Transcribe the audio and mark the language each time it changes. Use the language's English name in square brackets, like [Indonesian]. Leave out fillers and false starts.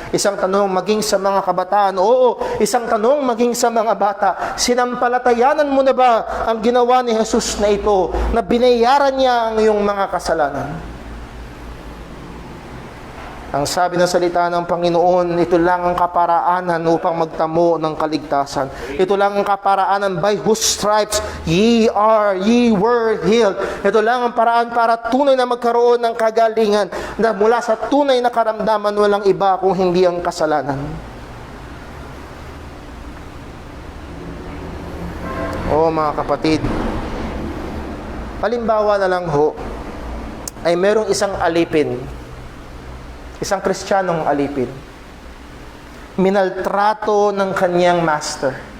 [Filipino] Isang tanong maging sa mga kabataan. Oo, isang tanong maging sa mga bata. Sinampalatayanan mo na ba ang ginawa ni Jesus na ito, na binayaran niya ang iyong mga kasalanan? Ang sabi ng salita ng Panginoon, ito lang ang kaparaanan upang magtamo ng kaligtasan. Ito lang ang kaparaanan [English] by whose stripes ye were healed. [Filipino] Ito lang ang paraan para tunay na magkaroon ng kagalingan na mula sa tunay na karamdaman walang iba kung hindi ang kasalanan. Mga kapatid, halimbawa na lang ho, ay merong isang alipin, isang Kristiyanong alipin, minaltrato ng kanyang master.